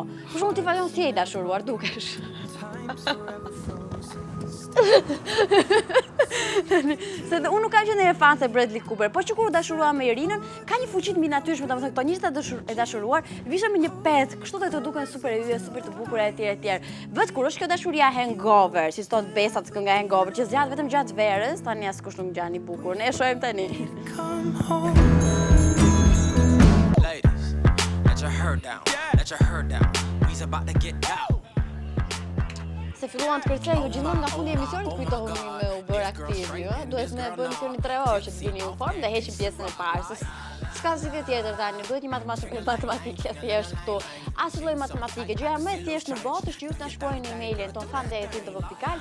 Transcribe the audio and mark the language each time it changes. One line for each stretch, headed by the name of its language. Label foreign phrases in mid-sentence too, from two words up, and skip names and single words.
Albanian: Për shembull ti Valion si je i dashuruar, dukesh. Se unë nuk kam qenë një fan se Bradley Cooper, po që kur dashurua me Irinën, ka një fuqi të mbinatyrshme, domethënë këto njerëzit e dashuruar, vishën me një pet, kështu do të duken super e yje, super të bukura etj etj. Vet kur është kjo dashuria hangover, si thot besat kënga hangover, që zgjat vetëm gjatë verës, tani askush nuk ngjan i bukur. Ne e shohim tani.
English: Ladies, let your hair down. Let your hair down. We's about to get out.
Albanian: Se filluan të kërcej, ju gjithmonë nga fundi i emisionit kujtohuni me u bërë aktiv, jo? Duhet ne bëjmë emisionin 3 orë që të vini në formë dhe heqim pjesën e parë. S'ka asgjë tjetër tani, duhet një matematikë thjesht këtu. As lloj matematike. Gjëja më e thjeshtë në botë është ju të na shkruani në emailin ton fande@infovipikal.